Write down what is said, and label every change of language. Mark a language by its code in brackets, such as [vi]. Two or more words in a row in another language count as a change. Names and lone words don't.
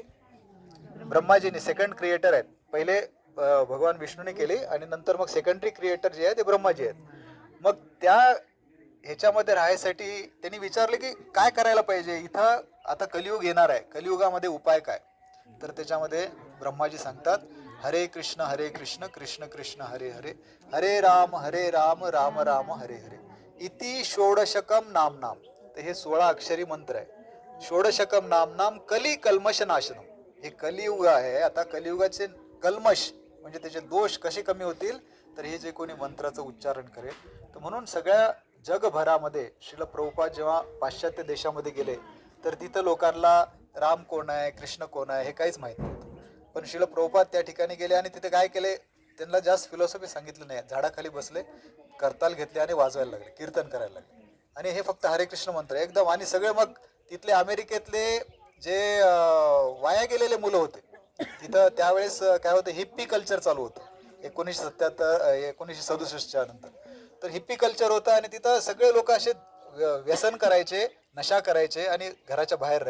[mr] ब्रह्माजीने. [en] second creator [mr] आहेत. पहिले भगवान विष्णूने केली आणि नंतर मग [en] secondary creator [mr] जे आहे ते ब्रह्माजी आहेत. मग त्या ह्याच्यामध्ये राहायसाठी त्यांनी विचारले की काय करायला पाहिजे. इथं आता कलियुग येणार आहे, कलियुगामध्ये उपाय काय? तर त्याच्यामध्ये ब्रह्माजी सांगतात [sa] हरे कृष्ण कृष्ण कृष्ण हरे हरे, हरे राम राम राम हरे हरे, इति षोडशकम नाम नाम. [mr] तर हे 16 अक्षरी मंत्र आहे. [sa] षोडशकम नाम नाम कली कल्मश नाशनम. [mr] हे कलियुग आहे. आता कलियुगाचे कल्मश म्हणजे त्याचे दोष कसे कमी होतील, तर हे जे कोणी मंत्राचं उच्चारण करेल. तर म्हणून सगळ्या जगभरामध्ये श्रील प्रभुपाद जेव्हा पाश्चात्य देशामध्ये गेले तर तिथं लोकांना राम कोण आहे, कृष्ण कोण आहे हे काहीच माहित नव्हतं. पण श्रील प्रभुपाद त्या ठिकाणी गेले आणि तिथे काय केले, त्यांना जास्त फिलॉसॉफी सांगितलं नाही. झाडाखाली बसले, करताल घेतले आणि वाजवायला लागले, कीर्तन करायला लागले. आणि हे फक्त हरे कृष्ण मंत्र एकदम. आणि सगळे मग तिथले अमेरिकेतले जे वाया गेलेले मुलं होते तिथं त्यावेळेस काय होतं, [en] hippie culture [mr] चालू होतं 1967 नंतर. तर [en] hippie culture [mr] होतं आणि तिथं सगळे लोक असे व्यसन करायचे, नशा करायचे आणि घराच्या बाहेर राहायचे.